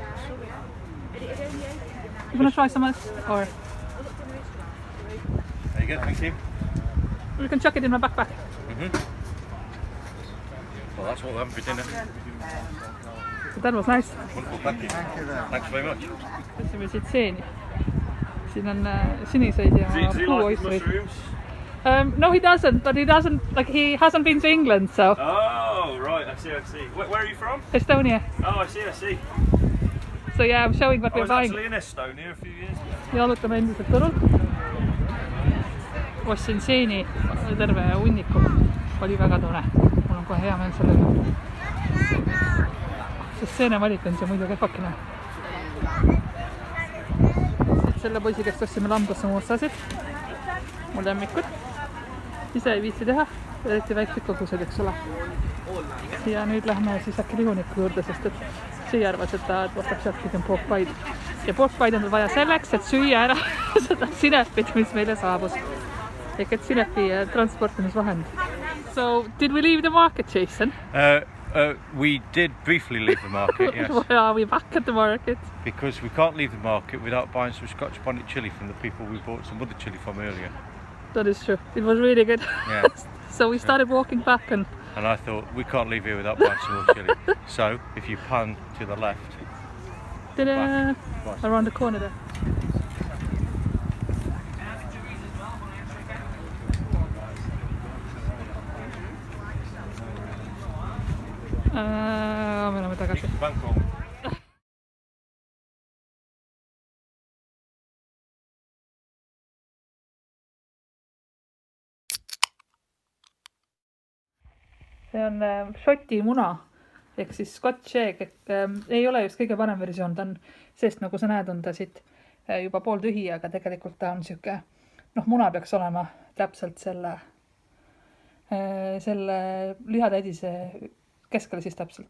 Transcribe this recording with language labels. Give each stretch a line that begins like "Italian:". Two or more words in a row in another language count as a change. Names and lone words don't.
English: You want to try some else? Or There you go, thank you. we can chuck it in my backpack. Well, that's what we're having for dinner. But that was nice. Wonderful, thank you. Thank you very much. Thanks very much.
Estonian: Võtsime siit seeni. Siin on siniseid ja puuoistreid.
English: No, he doesn't, but he hasn't been to England, so. Oh, right, I see. Where are you from? Estonia. Oh, I see. So yeah, I'm showing what I we're was buying. actually in Estonia a few years ago.
Estonian: Jalutame endiselt turul. Ostsin seeni terve hunniku. Oli väga tore. Mul on kohe hea meel sellega. Sest seene valik on see muidu kehvakene. Siit selle poisi käest ostsime lambassamoosasid. Mu lemmikud. Ise ei viitsi teha. Eriti väiksed kogused, eks ole. Ja nüüd lähme siis äkki lihuniku juurde, sest et siia arvas, et ta võtab sealt pigem porkpaid. Ja porkpaid on vaja selleks, et süüa ära seda sinepit, mis meile saabus. Ehk et sinepi transportimisvahend.
English: So, did we leave the market, Jason? We did briefly leave the market, yes. Why are we back at the market? Because we can't leave the market without buying some Scotch bonnet chilli from the people we bought some other chilli from earlier. That is true. It was really good. Yeah. So we started walking back and And I thought, we can't leave here without buying some more chilli. So, if you pan to the left, ta-da! Right. Around the corner there.
Estonian: Me oleme tagasi. Bangkok. See on Šoti muna ehk siis
English: Scotch egg,
Estonian: ei ole just kõige parem versioon, ta on, sest nagu sa näed, on ta siit juba pooltühi, aga tegelikult ta on siuke, muna peaks olema täpselt selle lihatäidise keskel siis täpselt.